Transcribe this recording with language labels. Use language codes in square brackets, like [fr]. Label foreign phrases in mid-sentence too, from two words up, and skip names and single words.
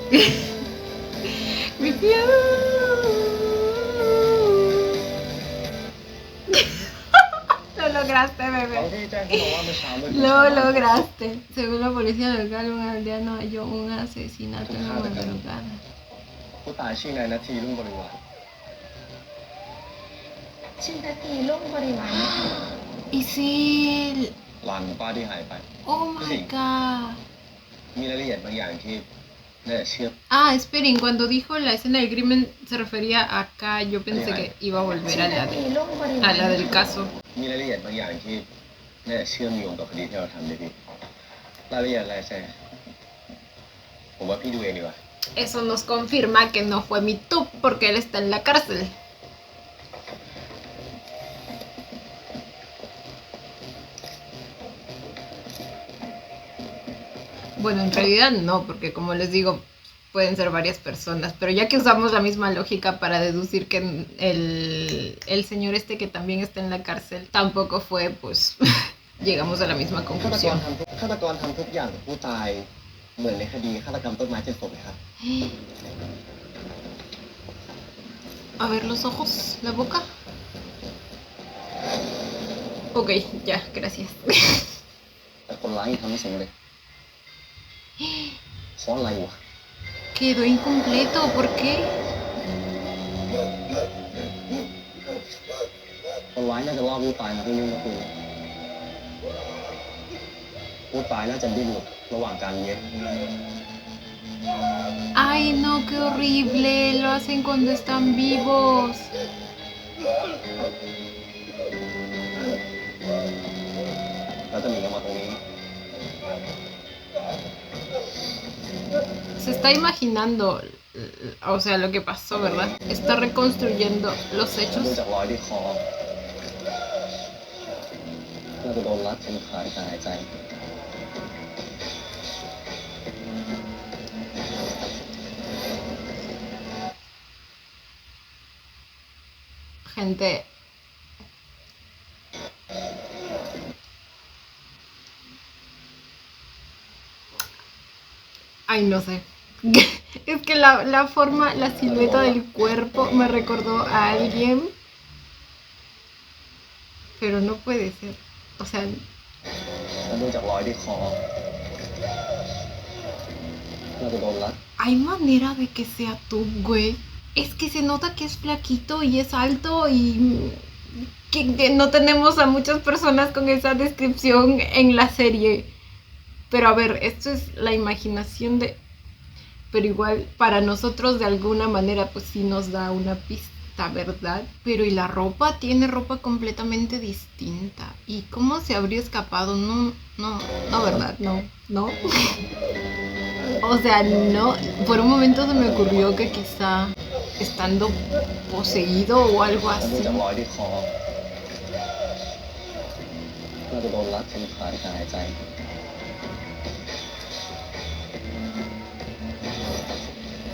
[es] Mi piel. Lo lograste, [th] เขา [es] bebé. [th] ที่แจ้งเขาบอกว่าเมื่อเช้ามืด [es] Lo lograste. Según la policía local, un aldeano halló un asesinato en la madrugada. [th] ผู้ตายชื่อนายนาทีรุ่งบริวาร ชื่อนาทีลุ่งบริวารนะคะ [es] Y sí. [th] หลานของป้าที่หายไป [en] Oh my god. [th] มีรายละเอียดบางอย่างที่น่าจะเชื่อ [es] Ah, esperen, cuando dijo la escena del crimen se refería a acá. Yo pensé que iba a volver [th] ชื่อ [es] a [th] นา [es] la, [th] ทีลุ่งบริวาร [es] a la del caso. [th] มีรายละเอียดบางอย่างที่น่าจะเชื่อมโยงกับคดีที่เราทำได้พี่รายละเอียดอะไรแซ่ผมว่าพี่ดูเองดีกว่า [es] Eso nos confirma que no fue mi tub porque él está en la cárcel. Bueno, en realidad no, porque como les digo, pueden ser varias personas, pero ya que usamos la misma lógica para deducir que el señor este que también está en la cárcel tampoco fue, pues llegamos a la misma [th] ฆาตกร [es] conclusión. [th] ทำทุกอย่างกับผู้ตายเหมือนในคดีฆาตกรรมต้นไม้7 ศพเลยครับ [es] A ver los ojos, la boca. Ok, ya, gracias. [th] แต่คนร้ายยังทำไม่สำเร็จเพราะอะไรวะ [es] Quedó incompleto, ¿por qué? [th] คนร้ายน่าจะล่อผู้ตายมาที่นี่เมื่อคืนผู้ตายน่าจะดิ้นหลุดระหว่างการเย็บ [es] Ay, no, qué horrible. Lo hacen cuando están vivos. [th] แล้วจะหนีออกมาตรงนี้ [es] Se está imaginando, o sea, lo que pasó, ¿verdad? Está reconstruyendo los [th] ดู [es] hechos. [th] จากรอยที่คอน่าจะโดนรัดจนขาดการหายใจ [es] Gente. Ay, no sé. Es que la forma, la silueta del cuerpo me recordó a alguien. Pero no puede ser. O sea, [th] แล้วดูจากรอยที่คอน่าจะโดนรัด [es] hay manera de que sea tú, güey. Es que se nota que es flaquito y es alto y que no tenemos a muchas personas con esa descripción en la serie. Pero a ver, esto es la imaginación de... Pero igual para nosotros de alguna manera pues sí nos da una pista, ¿verdad? Pero y la ropa, tiene ropa completamente distinta. ¿Y cómo se habría escapado? No, ¿verdad? No. O sea, no. Por un momento se me ocurrió que quizá estando poseído o algo [th] แล้วดู [es] así. [th] จากรอยที่คอน่าจะโดนรัดจนขาดการหายใจ [es] Gente,